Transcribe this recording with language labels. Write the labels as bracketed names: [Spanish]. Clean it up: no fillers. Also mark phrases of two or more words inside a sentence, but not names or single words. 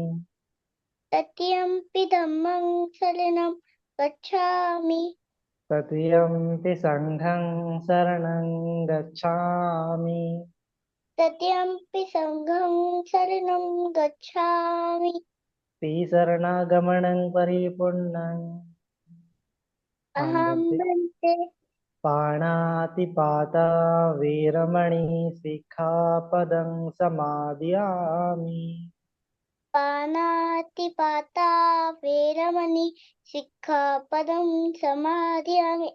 [Pali] तृतीयंपि धम्मं शरणं गच्छामि। तृतीयंपि संघं शरणं गच्छामि। तृतीयंपि संघं शरणं गच्छामि। शरणागमनं परिपूर्णं अहं भन्ते। पाणातिपाता वीरमणि सिक्खापदं समादयामि। पानातिपाता वेरमणि सिक्खापदं समादयामि।